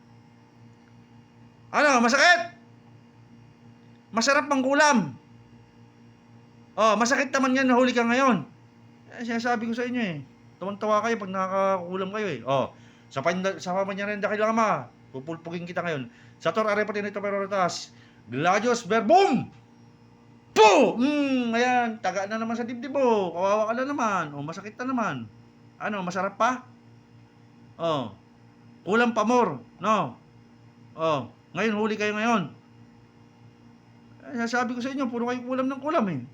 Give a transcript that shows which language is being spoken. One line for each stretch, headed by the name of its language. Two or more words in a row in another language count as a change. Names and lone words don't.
Filipino: Ano, masakit? Masarap mang kulam. Masakit naman yan, nahuli ka ngayon. Sinasabi ko sa inyo eh. Tumang-tawa kayo pag nakakakulam kayo eh. Sa pamanyarin dakil lang ama, pupulpugin kita ngayon.
Latin: Sator arepatin ito peroritas. Gladius verbum!
Filipino: Po! Ayan, taga na naman sa dibdib mo. Kawawa ka na naman. Masakit na naman. Ano, masarap pa? Kulam pa more. No? Ngayon, huli kayo ngayon. Sinasabi ko sa inyo, puro kayo kulam ng kulam eh.